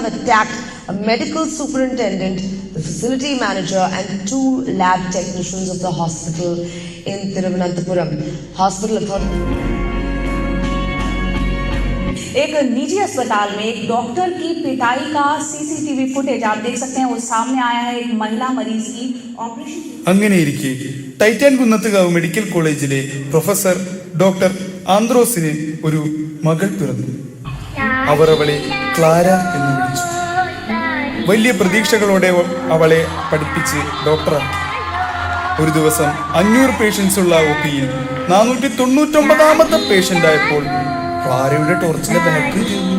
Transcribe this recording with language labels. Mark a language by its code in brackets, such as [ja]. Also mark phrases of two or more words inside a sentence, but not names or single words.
[en] attacked a medical superintendent, the facility manager and 2 lab technicians of the hospital in Thiruvananthapuram. Hospital authority. [hi] एक निजी अस्पताल में एक डॉक्टर की पिटाई का CCTV फुटेज आप देख सकते हैं. वो सामने आया है. एक महिला मरीज की ऑपरेशन. [ml] അങ്ങനെയിരിക്കെ ടൈറ്റാൻ കുന്നത്തുകാവ് മെഡിക്കൽ കോളേജിലെ പ്രൊഫസർ ഡോക്ടർ ആന്ത്രോസിന് ഒരു മകൾ പിറന്നു. അവർ അവളെ ക്ലാര എന്ന് വിളിച്ചു. വലിയ പ്രതീക്ഷകളോടെ അവളെ പഠിപ്പിച്ച് ഡോക്ടറാക്കി. ഒരു ദിവസം 500 പേഷ്യൻസ് ഉള്ള OPയിൽ 499ാമത്തെ പേഷ്യന്റ് ആയപ്പോൾ ക്ലാരയുടെ ടോർച്ചിന്റെ ബാറ്ററി തീർന്നു.